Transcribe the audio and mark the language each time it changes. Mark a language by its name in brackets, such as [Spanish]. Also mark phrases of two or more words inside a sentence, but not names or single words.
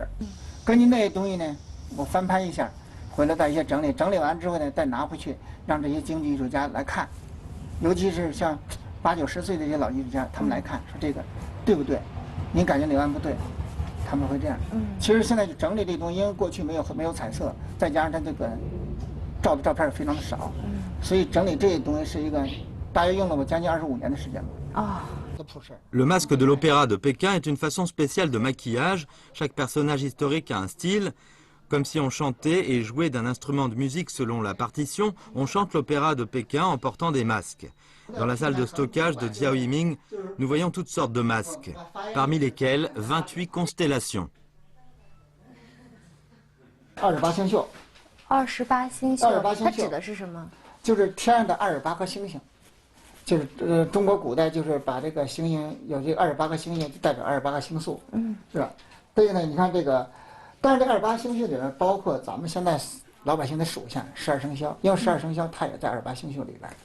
[Chinese] 根据那些东西呢，我翻拍一下，回来再一些整理，整理完之后呢，再拿回去让这些京剧艺术家来看，尤其是像8、9、10岁的这些老艺术家，他们来看说这个对不对？您感觉哪弯不对？他们会这样。其实现在就整理这东西，因为过去没有彩色，再加上它这个照的照片也非常的少，所以整理这些东西是一个大约用了我将近25年的时间吧。啊。 [French] Le masque de l'opéra de Pékin est une façon spéciale de maquillage. Chaque personnage historique a un style. Comme si on chantait et jouait d'un instrument de musique selon la partition, on chante l'opéra de Pékin en portant des masques. Dans la salle de stockage de Jiao Yiming, nous voyons toutes sortes de masques, parmi lesquels 28 constellations. [Chinese] 28 星宿。 28星宿，它指的是什么？就是天上的28颗星星。就是中国古代就是把这个星星有这28个星星，就代表28个星宿，是吧？所以呢，你看这个，但是这28星宿里边包括咱们现在老百姓的属相12生肖，因为12生肖它也在28星宿里边。